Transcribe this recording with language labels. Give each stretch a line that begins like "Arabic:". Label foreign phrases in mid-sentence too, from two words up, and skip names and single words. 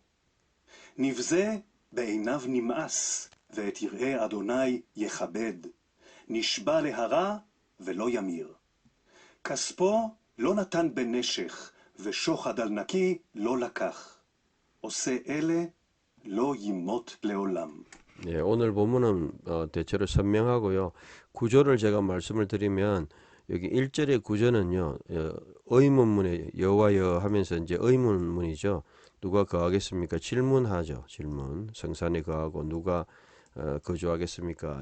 Hebrew: נבזה בעיניו נמאס, ואת יראי אדוני יכבד. נשבע להרע ולא ימיר. כספו לא נתן בנשך, ושוחד על נקי לא לקח. עושה אלה לא ימות לעולם.
Korean: 예, 오늘 본문은 대체로 선명하고요. 구조를 제가 말씀을 드리면 여기 1절의 구조는요. 의문문에 여와여 하면서 이제 의문문이죠. 누가 거하겠습니까? 질문하죠. 질문. 성산에 거하고 누가 거주하겠습니까?